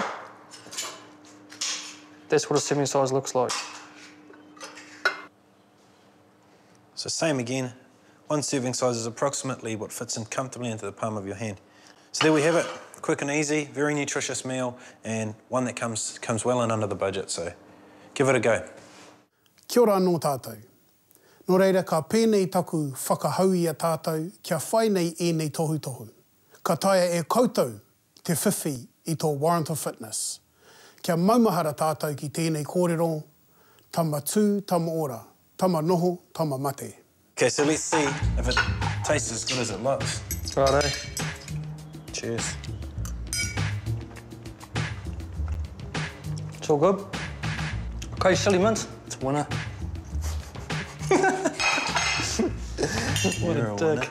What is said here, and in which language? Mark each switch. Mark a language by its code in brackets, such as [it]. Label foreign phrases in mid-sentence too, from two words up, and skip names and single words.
[en] That's what a serving size looks like. So same again, 1 serving size is approximately what fits in comfortably into the palm of your hand. So there we have it, quick and easy, very nutritious meal, and one that comes well in under the budget, so give it a go. [mi] Kia ora anō tātou. Nō reira, ka pēnei taku whakahauia tātou, kia whai nei ēnei tohu. Ka taia e koutou te whiwhi i tō [en] Warrant of Fitness. [mi] Kia maumahara tātou ki tēnei kōrero, tama tū, tama ora, tama noho, tama mate. [en] Okay, so let's see if it tastes as good as it looks. Righto. Cheers. It's all good. Okay, chili mince, it's a winner. What a dick.